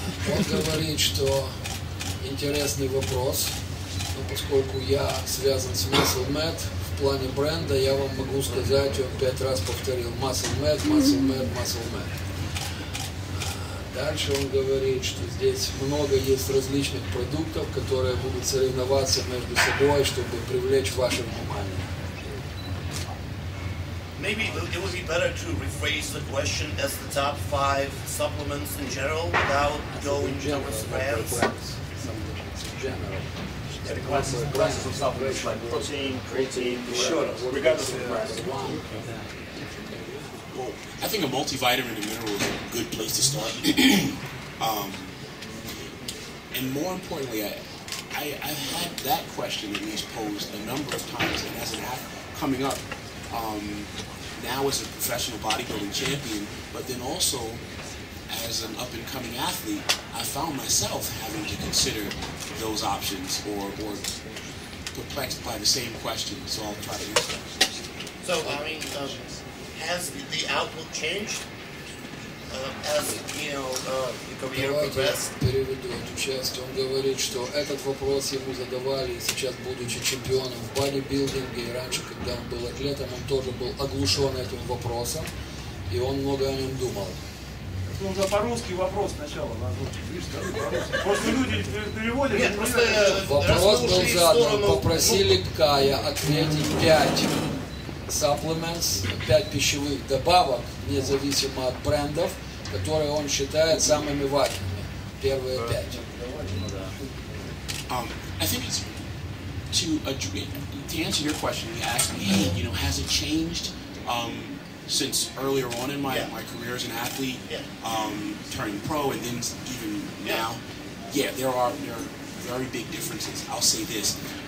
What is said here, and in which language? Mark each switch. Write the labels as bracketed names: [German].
[Russian] Он говорит, что интересный вопрос, но поскольку я связан с Muscle Med, в плане бренда я вам могу сказать, он 5 раз повторил Muscle Med, Muscle Med, Muscle Med. Дальше он говорит, что здесь много есть различных продуктов, которые будут соревноваться между собой, чтобы привлечь ваше внимание. [English] Maybe it would be better to rephrase the question as the top 5 supplements in general without going towards brands. Supplements in general. The classes of supplements like protein, creatine, regardless of the brand. Well, I think a multivitamin and mineral is a good place to start. And more importantly, I've had that question at least posed a number of times, and as an athlete coming up, now as a professional bodybuilding champion, but then also as an up-and-coming athlete, I found myself having to consider those options or perplexed by the same question, so I'll try to answer that. So, I mean, has the outlook changed as, your career progressed? [Russian] Переведу эту часть. Он говорит, что этот вопрос ему задавали сейчас, будучи чемпионом в бодибилдинге, и раньше, когда он был атлетом, он тоже был оглушен этим вопросом, и он много о нем думал. Нужно по-русски вопрос сначала назвать. Просто люди переводят. Нет, просто Вопрос был задан. Попросили Кая ответить 5 supplements, 5 пищевых добавок, независимо от брендов, которые он считает самыми важными. Первые 5. [English] I think it's to answer your question, you asked me, hey, has it changed since earlier on in my career as an athlete, turning pro, and then even now? Yeah, there are very big differences. I'll say this.